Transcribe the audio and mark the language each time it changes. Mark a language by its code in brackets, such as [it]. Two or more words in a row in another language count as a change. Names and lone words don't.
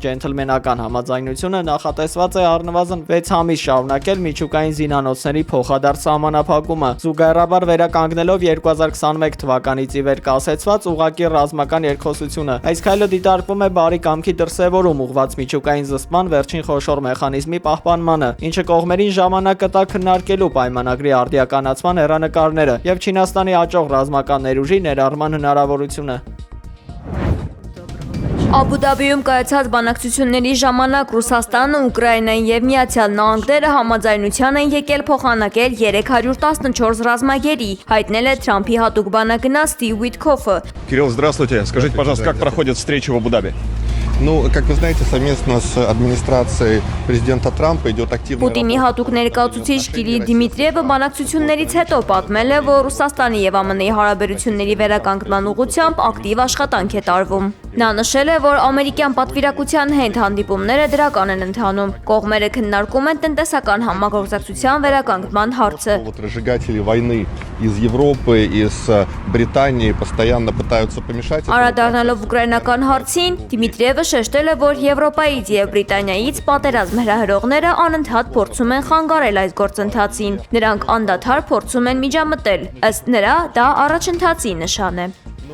[hy] ջենթլմենական համաձայնությունը նախատեսված է առնվազն 6 ամիս շարունակել միջուկային զինանոցների փոխադարձ սահմանափակումը, զուգահեռաբար վերականգնելով 2021 թվականից ի վեր կասեցված ուղղակի ռազմական երկխոսությունը։ Այս քայլը դիտարկվում է բարի կամքի դրսևորում ուղղված միջուկային զսպման վերջին խոշոր մեխանիզմի պահպանմանը, ինչը կողմերին ժամանակ կտա քննարկելու պայմանագրի արդիականացման հեռանկարները եւ Չինաստանի աճող ռազմական ներուժի ներառման հնարավորությունը։ Աբու Դաբիում կայացած բանակցությունների ժամանակ Ռուսաստանը, Ուկրաինան եւ Միացյալ Նահանգները համաձայնության են եկել փոխանակել 314 ռազմագերի, հայտնել է Թրամփի հատուկ բանագնաց Սթիվ Ուիթքոֆը։ [ru] Кирилл, здравствуйте. Скажите, пожалуйста, как проходят встречи в Абу-Даби? Ну, как вы знаете, совместно с администрацией президента Трампа идет активная [hy] Պուտինի հատուկ ներկայացուցիչ Կիրիլ Դիմիտրիևը բանակցություններից հետո պատմել է, որ Ռուսաստանի եւ ԱՄՆ-ի հարաբերությունների վերականգնման ուղղությամբ ակտիվ աշխատանք է տարվում։ Նա նշել է, որ ամերիկյան պատվիրակության հետ հանդիպումները դրական են ընթանում։ Կողմերը քննարկում են տնտեսական համագործակցության վերականգնման հարցը։ [ru] разжигатели войны из Европы, из Британии постоянно пытаются помешать. [hy] Անդրադառնալով ուկրաինական հարցին, Դիմիտրիևը շեշտել է, որ Եվրոպայից եւ Բրիտանիայից պատերազմ հրահրողները անընդհատ փորձում են խանգարել այս գործընթացին։ Նրանք անդադար փորձում են միջամտել։ Ըստ նրա, դա առաջընթացի նշան է։